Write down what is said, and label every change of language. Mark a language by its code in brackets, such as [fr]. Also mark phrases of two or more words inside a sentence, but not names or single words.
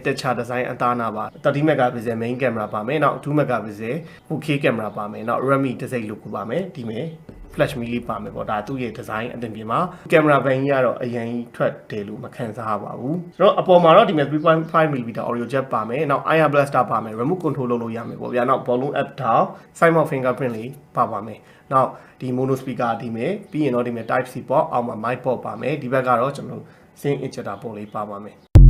[en] texture design [my] အသားနာပါ [en] 30 megapixel main camera [my] ပါမယ်နောက် [en] 2 megapixel 4K camera [my] ပါမယ်နောက် Redmi တစ်စိတ် logo ပါမယ်ဒီမဲ့ flash me လေးပါမယ်ပေါ့ဒါသူ့ရဲ့ design အသင်ပြင်မှာ camera ဘိုင်းကြီးကတော့အရင်ထွက်တယ်လို့မခံစားပါဘူးကျွန်တော်အပေါ်မှာတော့ဒီမဲ့ [en] 3.5mm audio jack [my] ပါမယ်နောက် [en] IR blaster [my] ပါမယ် [en] remote control [my] လုပ်လို့ရမယ်ပေါ့ဗျာနောက် [en] volume up down side mount fingerprint [my] လေးပါပါမယ်နောက်ဒီ [en] mono speaker [my] ဒီမဲ့ပြီးရင်တော့ဒီမဲ့ [en] type C port [my] အောက်မှာ [en] mic port [my] ပါမယ်ဒီဘက်ကတော့ကျွန်တော် [en] Sync ejector port [my] လေးပါပါမယ်